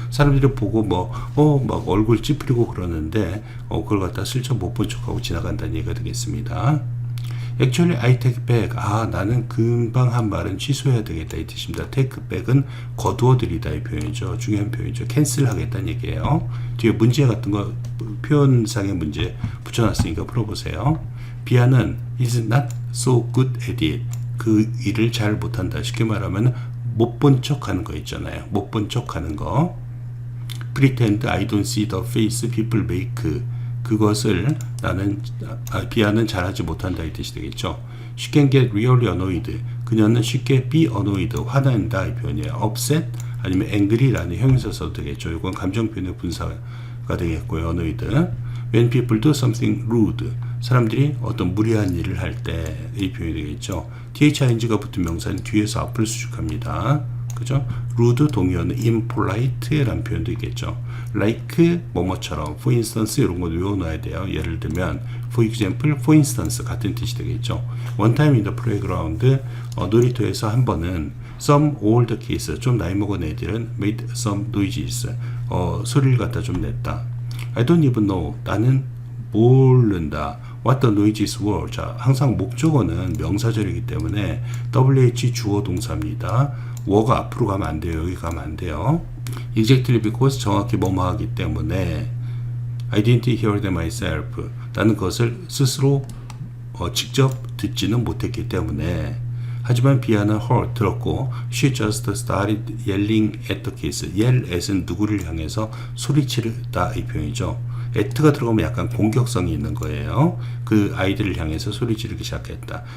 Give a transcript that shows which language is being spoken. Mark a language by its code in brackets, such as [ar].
[ko] 사람들이 보고 막 얼굴 찌푸리고 그러는데 그걸 갖다 슬쩍 못 본 척하고 지나간다는 얘기가 되겠습니다. [en] Actually, I take back. [ko] 나는 금방 한 말은 취소해야 되겠다 이 뜻입니다. [en] take back [ko] 은 거두어들이다 이 표현이죠. 중요한 표현이죠. cancel 하겠다는 얘기예요. 뒤에 문제 같은 거 표현상의 문제 붙여놨으니까 풀어보세요. [en] 비아는 is not so good at it. [ko] 그 일을 잘 못한다. 쉽게 말하면 못 본 척하는 거 있잖아요. 못 본 척하는 거. [en] Pretend I don't see the face people make. [ko] 그것을 비아는 잘하지 못한다 이 뜻이 되겠죠. [en] She can get really annoyed. [ko] 그녀는 쉽게 [en] be annoyed, [ko] 화난다 이 표현이에요. upset 아니면 angry라는 형용사 써도 되겠죠. 이건 감정 표현의 분사가 되겠고요. [en] annoyed. When people do something rude. [ko] 사람들이 어떤 무리한 일을 할 때 이 표현이 되겠죠. thing가 붙은 명사는 뒤에서 앞을 수식합니다. 그죠? rude 동의어는 impolite라는 표현도 있겠죠. like 뭐뭐처럼, [en] for instance [ko] 이런 거 외워놔야 돼요. 예를 들면 [en] for example, for instance [ko] 같은 뜻이 되겠죠. [en] one time in the playground [ko] 놀이터에서 한 번은 [en] some older kids [ko] 좀 나이 먹은 애들은 [en] made some noises [ko] 소리를 갖다 좀 냈다. [en] I don't even know [ko] 나는 모른다. [en] What the noises were. [ko] 자, 항상 목적어는 명사절이기 때문에 WH 주어 동사입니다. were가 앞으로 가면 안 돼요. 여기 가면 안 돼요. [en] Exactly because [ko] 정확히 뭐뭐 하기 때문에 [en] I didn't hear them myself. [ko] 나는 그것을 스스로 직접 듣지는 못했기 때문에 하지만 비아는 heard 들었고 [en] she just started yelling at the kids. [ko] yell at은 누구를 향해서 소리치르다 이 표현이죠. at가 들어가면 약간 공격성이 있는 거예요. 그 아이들을 향해서 소리 지르기 시작했다.